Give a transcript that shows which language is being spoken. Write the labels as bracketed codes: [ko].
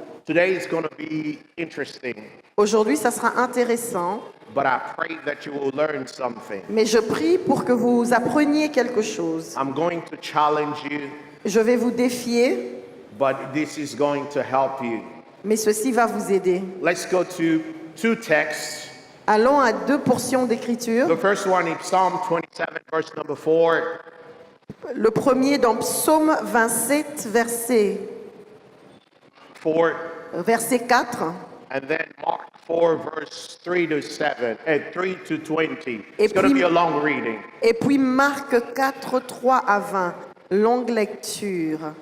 [en] Today is going to be interesting, [fr] Aujourd'hui, ça sera intéressant, [en] but I pray that you will learn something. [fr] mais je prie pour que vous appreniez quelque chose. [en] I'm going to challenge you, [fr] Je vais vous défier, [en] but this is going to help you. [fr] mais ceci va vous aider. [en] Let's go to two texts. [fr] Allons à deux portions d'écriture. [en] The first one is Psalm 27, verse number 4. [fr] Le premier dans Psaume 27, verset 4. [en] And then Mark 4, verse 3 to 7, and 3 to 20. [fr] Et [en] It's going to [fr] puis- [en] be a long reading. [fr] Et puis Marc 4, 3 à 20. Longue lecture.